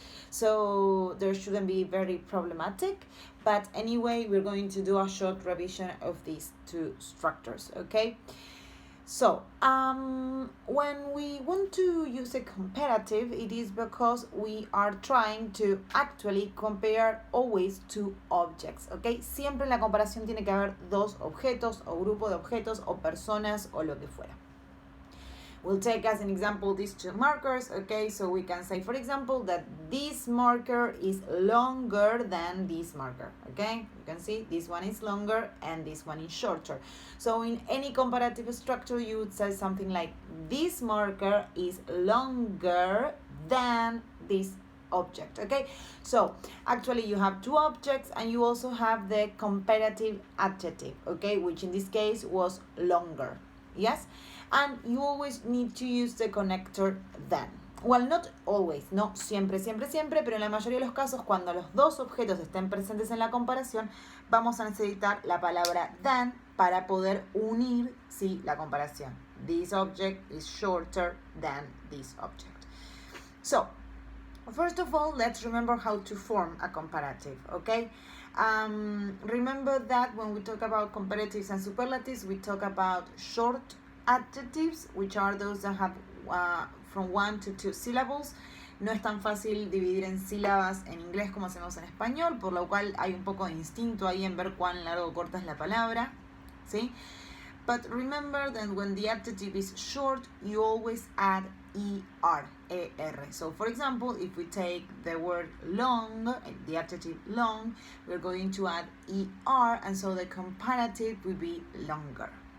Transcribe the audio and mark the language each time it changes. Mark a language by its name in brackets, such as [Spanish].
[English] So there shouldn't be very problematic. But anyway, we're going to do a short revision of these two structures, okay? So, when we want to use a comparative, it is because we are trying to actually compare always two objects, ¿ok? [Spanish] Siempre en la comparación tiene que haber dos objetos o grupo de objetos o personas o lo que fuera. [English] We'll take as an example these two markers, okay? So we can say, for example, that this marker is longer than this marker, okay? You can see this one is longer and this one is shorter. So in any comparative structure, you would say something like, this marker is longer than this object, okay? So actually you have two objects and you also have the comparative adjective, okay? Which in this case was longer, yes? And you always need to use the connector than. Well, not always, [Spanish] no siempre, pero en la mayoría de los casos, cuando los dos objetos estén presentes en la comparación, vamos a necesitar la palabra than para poder unir, sí, la comparación. [English] This object is shorter than this object. So, first of all, let's remember how to form a comparative, okay? Remember that when we talk about comparatives and superlatives, we talk about short adjectives, which are those that have from 1 to 2 syllables. [Spanish] No es tan fácil dividir en sílabas en inglés como hacemos en español, por lo cual hay un poco de instinto ahí en ver cuán largo o corta es la palabra, ¿sí? [English] But remember that when the adjective is short, you always add ER. So for example, if we take the word long, the adjective long, we're going to add ER, and so the comparative will be longer.